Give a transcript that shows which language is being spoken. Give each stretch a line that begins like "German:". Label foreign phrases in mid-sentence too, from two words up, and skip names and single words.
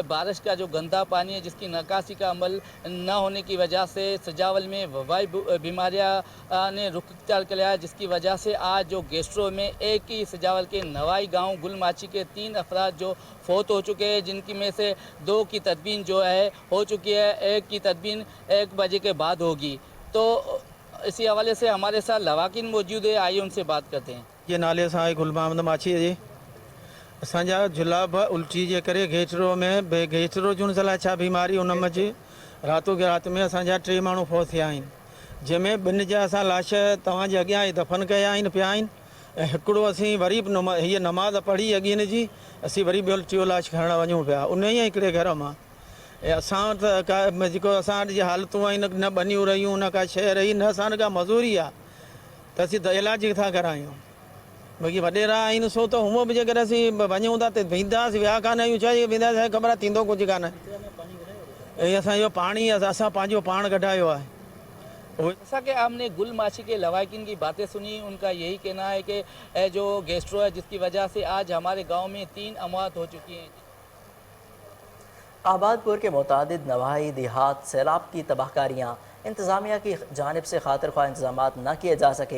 Urdu: بارش کا جو گندا پانی ہے جس کی نکاسی کا عمل نہ ہونے کی وجہ سے سجاول میں وبائی بیماریاں نے رخ اختیار کر لیا ہے، جس کی وجہ سے آج جو گیسٹرو میں ایک ہی سجاول کے نواحی گاؤں گل ماچھی کے 3 افراد جو فوت ہو چکے ہیں، جن کی میں سے 2 کی تدفین جو ہے ہو چکی ہے، 1 کی تدفین 1 بجے کے بعد ہوگی. تو اسی حوالے سے ہمارے ساتھ لواحقین موجود ہے، آئیے ان سے بات کرتے ہیں.
Sindhi: ये नाले सां गुल मोहम्मद माछी जी असांजा जुलाब उल्टी जे करे घेचरो में घेचरो जूं सलाह छा बीमारी उन में रातों के रात में असांजा 3 माण्हू फौत थिया आहिनि, जंहिंमें 2 जा असां लाश तव्हांजे अॻियां ई दफ़न कया आहिनि पिया आहिनि। ऐं हिकिड़ो असीं वरी हीअ नमाज़ पढ़ी अॻिन जी, असीं वरी ॿियो 3 लाश खणणु वञूं पिया उन ई हिकिड़े घर मां। असां त का जेको असांजी हालतूं आहिनि न बनियूं रहियूं न का शइ रही न असां का मज़ूरी आहे त असीं त इलाज किथां करायूं बाक़ी वॾेरा आहिनि सो त हूअं बि जेकर असीं वञूं था त वेंदासीं विया कान आहियूं छा वेंदासीं ख़बर आहे थींदो कुझु कान ऐं असां इहो पाणी असां पंहिंजो पाण कढायो आहे।
Urdu: جیسا کہ آپ نے گل ماچھی کے لواحقین کی باتیں سنی، ان کا یہی کہنا ہے کہ جو گیسٹرو ہے جس کی وجہ سے آج ہمارے گاؤں میں 3 اموات ہو چکی ہیں. آبادپور کے متعدد نواحی دیہات سیلاب کی تباہ کاریاں انتظامیہ کی جانب سے خاطر خواہ انتظامات نہ کیے جا سکے.